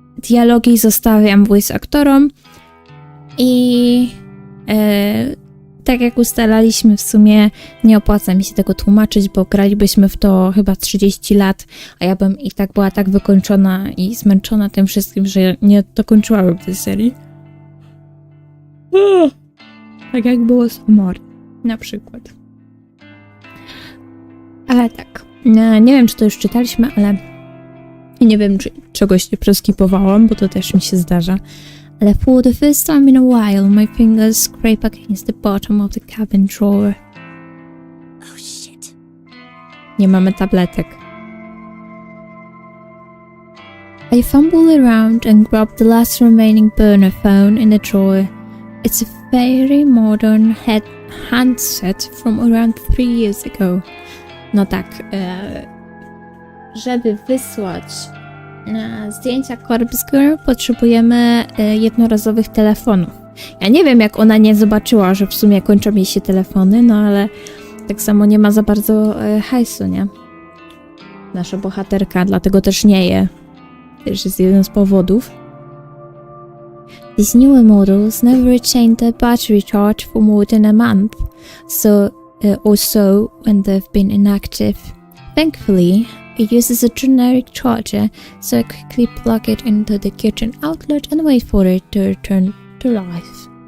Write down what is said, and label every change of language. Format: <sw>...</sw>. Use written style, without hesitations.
<pl>dialogi zostawiam voice aktorom i tak jak ustalaliśmy, w sumie nie opłaca mi się tego tłumaczyć, bo gralibyśmy w to chyba 30 lat, a ja bym i tak była tak wykończona i zmęczona tym wszystkim, że nie dokończyłabym tej serii. Tak jak było z humory, na przykład. Ale tak, nie wiem, czy to już czytaliśmy, ale nie wiem, czy czegoś nie przeskipowałam, bo to też mi się zdarza.</pl> <en>Ale for the first time in a while, my fingers scrape against the bottom of the cabin drawer. Oh shit.</en> <pl>Nie mamy tabletek.</pl> <en>I fumble around and grab the last remaining burner phone in the drawer. It's a very modern handset from around 3 years ago.</en> <pl>No tak, żeby wysłać zdjęcia Corpse Girl, potrzebujemy jednorazowych telefonów. Ja nie wiem, jak ona nie zobaczyła, że w sumie kończą jej się telefony, no ale tak samo nie ma za bardzo hajsu, nie? Nasza bohaterka, dlatego też nie je. Też jest jeden z powodów.</pl> <en>These newer models never retain their battery charge for more than a month, or so when they've been inactive. Thankfully, it uses a generic charger, so I quickly plug it into the kitchen outlet and wait for it to return to life.</en>